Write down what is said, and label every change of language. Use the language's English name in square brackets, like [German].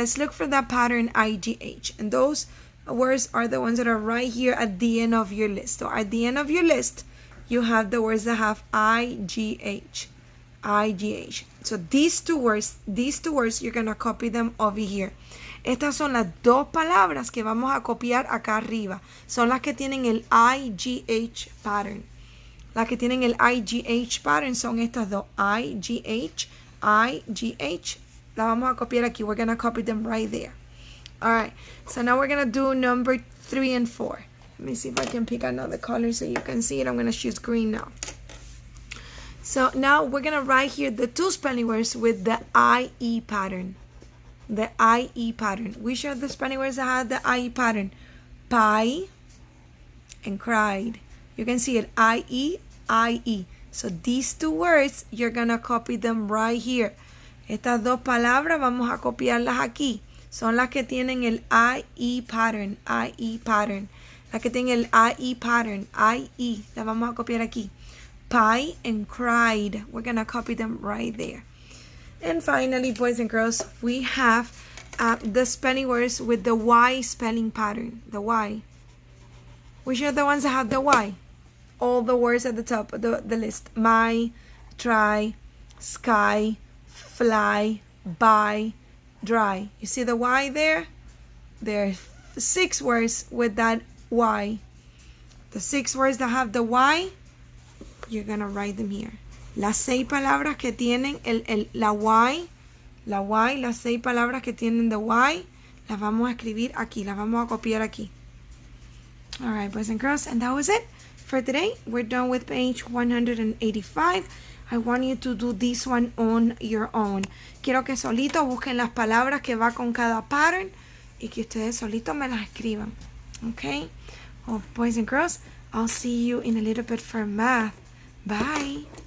[English] Let's look for that pattern IGH. And those words are the ones that are right here at the end of your list. So at the end of your list, you have the words that have IGH. IGH. So these two words, you're going to copy them over here. [Spanish] Estas son las dos palabras que vamos a copiar acá arriba. Son las que tienen el IGH pattern. Las que tienen el IGH pattern son estas dos. IGH, IGH. La vamos a copiar aquí. [English] We're going to copy them right there. Alright, so now we're going to do number 3 and 4. Let me see if I can pick another color so you can see it. I'm going to choose green now. So now we're going to write here the two spelling words with the IE pattern. The IE pattern. Which are the spelling words that have the IE pattern? Pie and cried. You can see it. IE, IE. So these two words, you're going to copy them right here. [Spanish] Estas dos palabras vamos a copiarlas aquí. Son las que tienen el IE pattern. IE pattern. Las que tienen el IE pattern. IE. Las vamos a copiar aquí. [English] Pie and cried. We're going to copy them right there. And finally, boys and girls, we have the spelling words with the Y spelling pattern. The Y. Which are the ones that have the Y? All the words at the top of the list. My, try, sky, fly, buy, dry. You see the Y there? There are 6 words with that Y. The 6 words that have the Y, you're going to write them here. [Spanish] Las 6 palabras que tienen la Y, las 6 palabras que tienen [English] the Y, [Spanish] las vamos a escribir aquí, las vamos a copiar aquí. [English] Alright, boys and girls, and that was it for today. We're done with page 185. I want you to do this one on your own. [Spanish] Quiero que solito busquen las palabras que va con cada pattern y que ustedes solito me las escriban. [English] Okay? Well, boys and girls, I'll see you in a little bit for math. Bye.